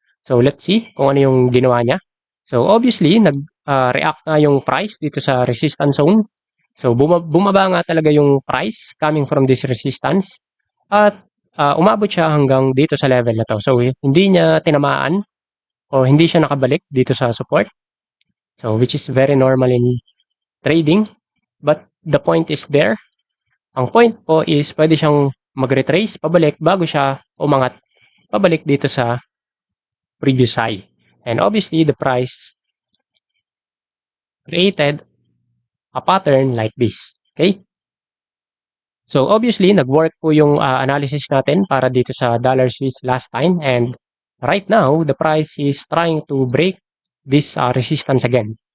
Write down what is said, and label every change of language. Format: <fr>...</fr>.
<en>So let's see</en> <tl>kung ano yung ginawa niya. So obviously, nag-react nga yung price dito sa resistance zone. So bumaba nga talaga yung price</tl> <en>coming from this resistance.</en> <tl>At umabot siya hanggang dito sa level na to. So hindi niya tinamaan o hindi siya nakabalik dito sa support.</tl> <en>So which is very normal in trading. But the point is there.</en> <tl>Ang point po is pwede siyang mag-retrace pabalik bago siya umangat pabalik dito sa previous high.</tl> <en>And obviously, the price created a pattern like this. Okay?</en> <tl>So obviously, nag-work po yung analysis natin para dito sa dollar Swiss last time.</tl> <en>And right now, the price is trying to break this resistance again.</en>